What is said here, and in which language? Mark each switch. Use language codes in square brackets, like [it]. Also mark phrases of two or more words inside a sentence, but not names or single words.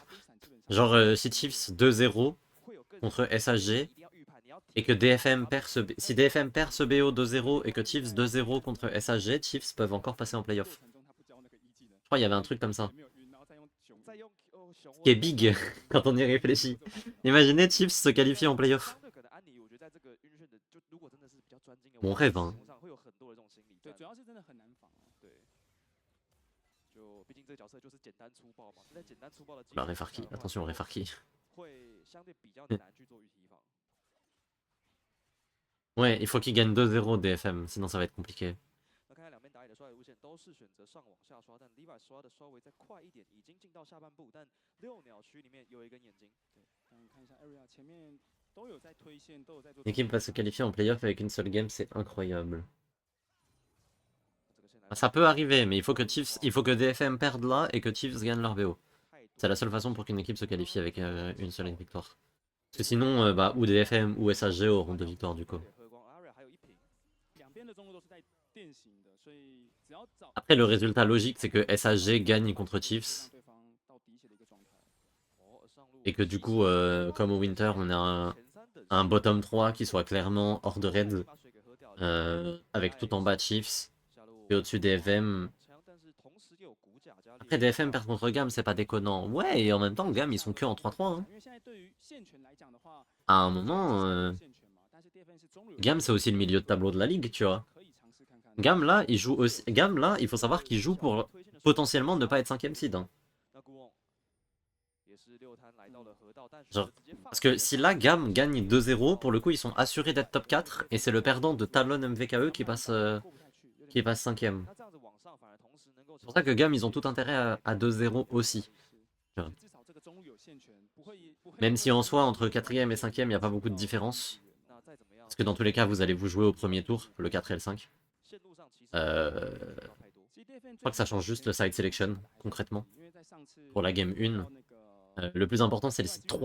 [fr] Genre si Chiefs 2-0 contre SHG et que DFM perd si DFM perd ce BO 2-0 et que Chiefs 2-0 contre SHG, Chiefs peuvent encore passer en playoff. Je crois qu'il y avait un truc comme ça. Qui est big quand on y réfléchit. Imaginez Chiefs se qualifier en playoff. Mon rêve, hein. [zh] 对，主要是真的很难防哦。对，就毕竟这个角色就是简单粗暴嘛，在简单粗暴的 [fr] La Refarki, attention Refarki. [zh] 会相对比较难去做预提防。 [fr] Ouais, il faut qu'il gagne 2-0 DFM, sinon ça va être compliqué. [zh] 那看看两边打野的刷野路线都是选择上往下刷，但 Levi 刷的稍微再快一点，已经进到下半部，但六鸟区里面有一根眼睛。对，那你看一下 Area 前面都有在推线，都有在做。 [fr] L'équipe va se qualifier en playoff avec une seule game, c'est incroyable. [zh] 这个线来 [fr] Ça peut arriver, mais il faut que DFM perde là et que Chiefs gagne leur BO. [zh] 太多 [fr] C'est la seule façon pour qu'une équipe se qualifie avec une seule victoire. Parce que sinon, bah, ou DFM ou SHG auront 2 victoires du coup. [zh] 喝光 Aria 还有一瓶。两边的中路都是在电行的，所以只要找 [fr] Après, le résultat logique, c'est que SHG gagne contre Chiefs [zh] 让对方到滴血的一个状态。哦，上路 [fr] et que du coup, comme au Winter, on a [zh] 前三等 [fr] un bottom 3 qui soit clairement hors de raid, [zh] 把水给喝掉了。 [fr] avec tout en bas Chiefs [zh] 下路 [fr] et au-dessus DFM. [zh] 枪，但是同时又有骨甲加 [fr] Après, DFM perd contre Gam, c'est pas déconnant. Ouais, et en même temps, Gam, ils sont que en 3-3. Hein. [zh] 因为现在对于线权来讲的话， [fr] À un moment, [zh] 线权嘛，但是 DFN 是中路有 [fr] Gam, c'est aussi le milieu de tableau de la ligue, tu vois. [zh] 可以尝试看看。 [fr] Gam, là, il joue aussi. Gam, là, il faut savoir qu'il joue pour potentiellement ne pas être 5ème seed. Hein. [zh] 那顾瓮也是六摊来到了河道，但 [fr] Genre, [zh] 直接放 [fr] Parce que si là, Gam gagne 2-0, pour le coup, ils sont assurés d'être top 4 et c'est le perdant de Talon MVKE qui passe 5ème. [zh] 那这样子往上反而同时能够 [fr] C'est pour ça que Gam, ils ont tout intérêt à 2-0 aussi. [zh] 至少这个 [fr] Même si en soi, entre 4ème et 5ème, il n'y a pas beaucoup de différence. Parce que dans tous les cas, vous allez vous jouer au premier tour, le 4 et le 5. Je crois que ça change juste le [en] side selection, [fr] concrètement. Pour la game 1, le plus important, c'est le site 3.